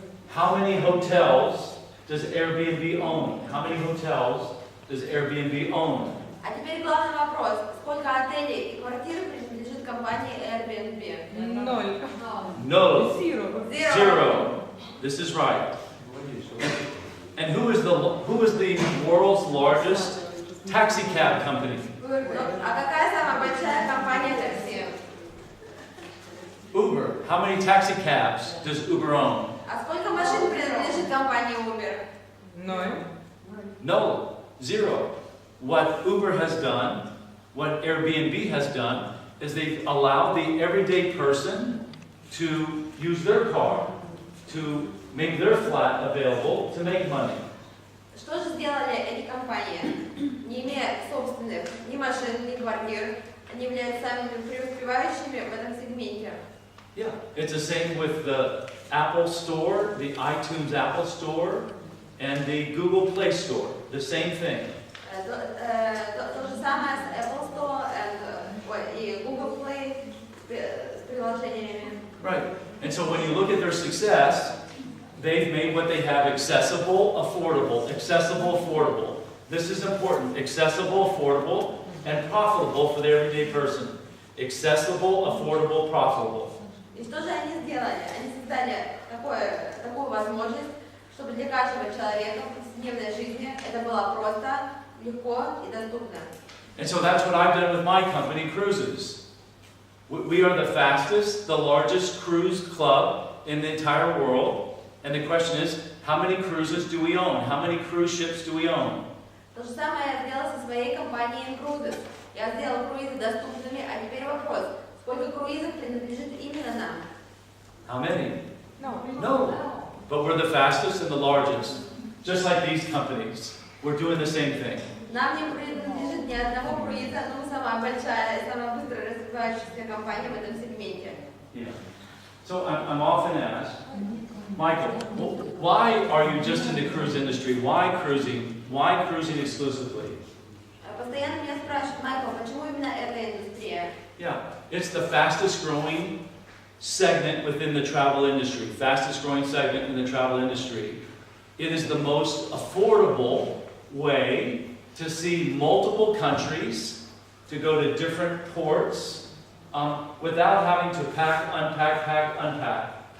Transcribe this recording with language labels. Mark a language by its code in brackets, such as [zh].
[en] How many hotels does Airbnb own? How many hotels does Airbnb own? [ru] А теперь главный вопрос. Сколько отелей и квартир принадлежит компании Airbnb? [en] 0. No. 0. Zero. This is right. And who is the world's largest taxi cab company? [ru] А какая самая большая компания такси? [en] Uber. How many taxi cabs does Uber own? [ru] А сколько машин принадлежит компании Uber? [en] No, zero. What Uber has done, what Airbnb has done, is they've allowed the everyday person to use their car, to make their flat available, to make money. [ru] Что же сделали эти компании? Не имея собственных ни машин, ни квартир, они являются самыми преуспевающими в этом сегменте. [en] Yeah, it's the same with the Apple Store, the iTunes Apple Store, and the Google Play Store. The same thing. [ru] То же самое с Apple Store и Google Play с приложениями. [en] Right. And so when you look at their success, they've made what they have accessible, affordable. Accessible, affordable. This is important. Accessible, affordable, and profitable for the everyday person. Accessible, affordable, profitable. [ru] И что же они сделали? Они создали такую возможность, чтобы для каждого человека в повседневной жизни это было просто, легко и доступно. [en] And so that's what I've done with my company, Cruises. We are the fastest, the largest cruise club in the entire world. And the question is, how many cruises do we own? How many cruise ships do we own? [ru] То же самое я сделала со своей компанией Cruises. Я сделала круизы доступными, а теперь вопрос, сколько круизов принадлежит именно нам? [en] How many? No. No. But we're the fastest and the largest. Just like these companies. We're doing the same thing. [ru] Нам не принадлежит ни одного круиза, но мы самая большая и самая быстро развивающаяся компания в этом сегменте. [en] Yeah. So I'm often asked, Michael, why are you just in the cruise industry? Why cruising? Why cruising exclusively? [ru] Постоянно меня спрашивают, Майкл, почему именно эта индустрия? [en] Yeah, it's the fastest growing segment within the travel industry. Fastest growing segment in the travel industry. It is the most affordable way to see multiple countries, to go to different ports, without having to pack, unpack.